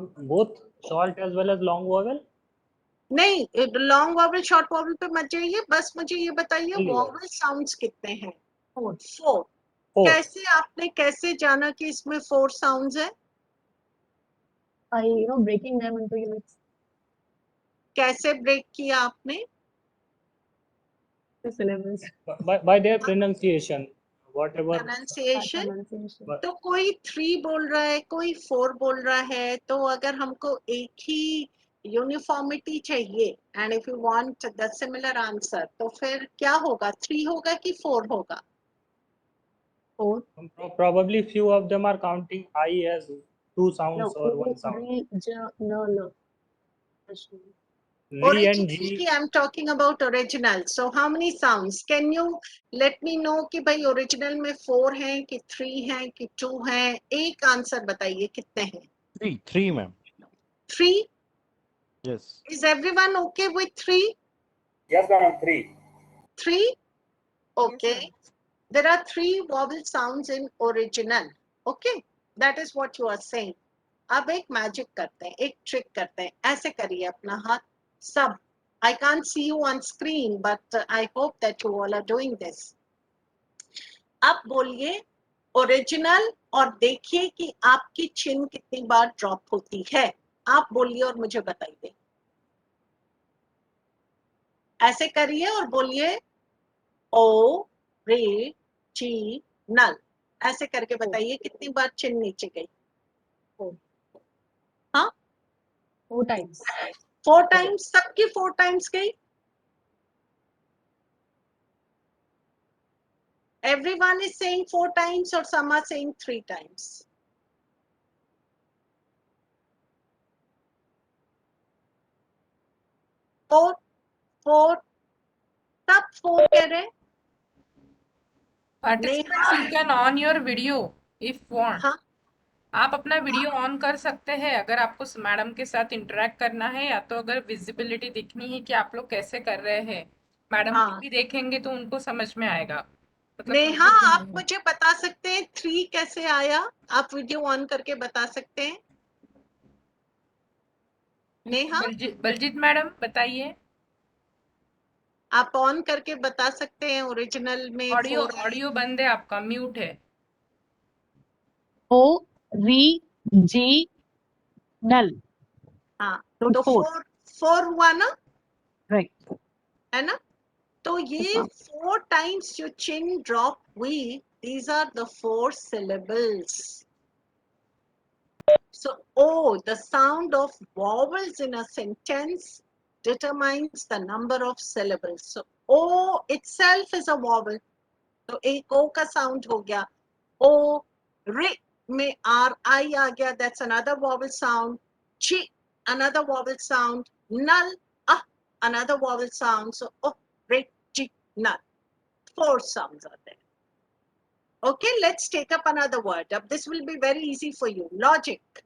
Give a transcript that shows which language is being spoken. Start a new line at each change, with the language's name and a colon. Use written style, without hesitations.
English: Both short as well as long vowel.
Hindi: नहीं, long vowel short vowel पे मत जाइए, बस मुझे ये बताइए
English: Only
Hindi: वॉवल साउंड्स कितने हैं?
English: 4. 4. 4.
Hindi: कैसे आपने कैसे जाना कि इसमें 4 साउंड्स है?
English: Breaking them into units.
Hindi: कैसे ब्रेक किया आपने?
English: The syllables. By their pronunciation, whatever. Pronunciation. Pronunciation.
Hindi: तो कोई 3 बोल रहा है, कोई 4 बोल रहा है, तो अगर हमको एक ही यूनिफॉर्मिटी चाहिए
English: and if you want the similar answer,
Hindi: तो फिर क्या होगा, 3 होगा कि 4 होगा?
English: 4. Probably few of them are counting I as 2 sounds No. or 1 sound. No. V and Original G. ki I'm talking about original. So how many sounds? Can you let me know
Hindi: कि भाई original में 4 हैं कि 3 हैं कि 2 हैं? एक answer बताइए कितने हैं?
English: Three, ma'am. 3? Yes. Is everyone okay with 3? Yes, ma'am. 3. 3? Okay. Yes, There are 3 vowel sounds in original. Okay. That is what you are saying.
Hindi: अब एक मैजिक करते हैं, एक ट्रिक करते हैं. ऐसे करिए अपना हाथ सब.
English: I can't see you on screen, but I hope that you all are doing this.
Hindi: आप बोलिए ओरिजिनल और देखिए कि आपकी चिन कितनी बार ड्रॉप होती है. आप बोलिए और मुझे बताइए. ऐसे करिए और बोलिए ओ रे ची नल. ऐसे करके बताइए कितनी बार चिन नीचे गई.
English: 4
Hindi: हाँ
English: 4 times.
Hindi: 4 टाइम्स. सबकी 4 टाइम्स गई.
English: Everyone is saying 4 times or some are saying 3 times. Four, four,
Hindi: सब 4 कह रहे हैं.
English: participants, you can on your video if want.
Hindi: हाँ आप अपना वीडियो ऑन कर सकते हैं अगर आपको मैडम के साथ इंटरेक्ट करना है, या तो अगर विजिबिलिटी दिखनी है कि आप लोग कैसे कर रहे हैं. मैडम हाँ. भी देखेंगे तो उनको समझ में आएगा. मतलब नेहा
English: confusion
Hindi: आप नहीं होगा. मुझे बता सकते हैं 3 कैसे आया. आप वीडियो ऑन करके बता सकते हैं. नेहा बलजीत मैडम बताइए. आप ऑन करके बता सकते हैं ओरिजिनल में
English: Audio 4.
Hindi: ऑडियो बंद है आपका, म्यूट है.
English: O re G null.
Hindi: हाँ
English: So
Hindi: तो
English: 4.
Hindi: 4 हुआ ना,
English: Right.
Hindi: है ना. तो ये 4 टाइम्स जो चिन ड्रॉप हुई,
English: these are the 4 syllables. So O, the sound of vowels in a sentence determines the number of syllables. So O itself is a vowel.
Hindi: तो एक O का sound हो गया.
English: O, ri
Hindi: में RI आ गया,
English: that's another vowel sound. Chi, another vowel sound. Null, another vowel sound. So O, ri, chi, null. 4 sounds are there. Okay, let's take up another word. This will be very easy for you. Logic.